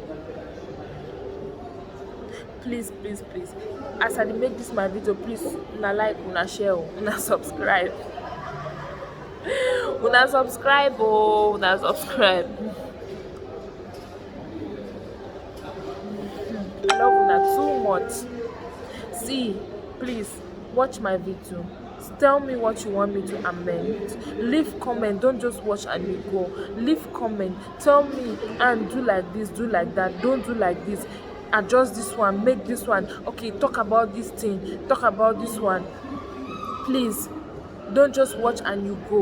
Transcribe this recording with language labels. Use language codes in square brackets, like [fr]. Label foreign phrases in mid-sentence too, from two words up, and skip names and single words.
[pcm] Please, as I dey make this my video, please una like, una share, una subscribe. Una subscribe, una subscribe. I love una too much. See, please watch my video. Tell me what you want me to amend. Leave comment. Don't just watch and you go. Leave comment. Tell me and do like this, do like that. Don't do like this. Adjust this one. Make this one. Okay, talk about this thing. Talk about this one. Please, don't just watch and you go.